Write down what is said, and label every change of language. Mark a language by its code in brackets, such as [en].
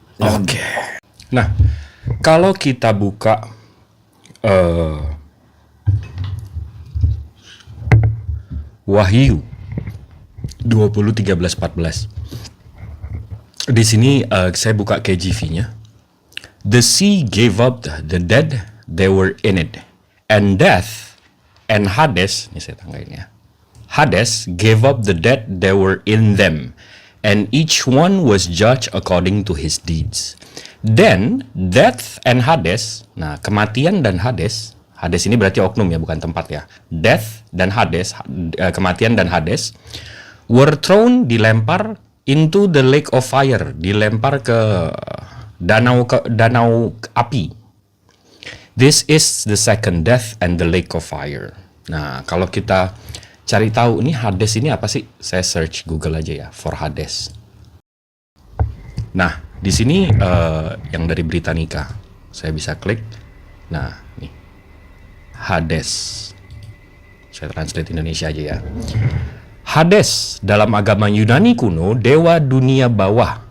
[id] Oke. Nah, kalau kita buka Wahyu 20:13-14. Di sini saya buka KJV-nya. [en] The sea gave up the dead they were in it, and death and Hades, [id] ini saya tanggain ya. [en] Hades gave up the dead they were in them, and each one was judged according to his deeds. Then death and Hades, [id] nah kematian dan Hades ini berarti oknum ya, bukan tempat ya. Death dan Hades, kematian dan Hades, were thrown, dilempar [en] into the lake of fire, [id] dilempar ke danau api. [en] This is the second death and the lake of fire. [id] Nah, kalau kita cari tahu ini Hades ini apa sih. Saya search Google aja ya for Hades. Nah, di sini yang dari Britannica. Saya bisa klik. Nah, nih. Hades. Saya translate Indonesia aja ya. Hades dalam agama Yunani kuno, dewa dunia bawah.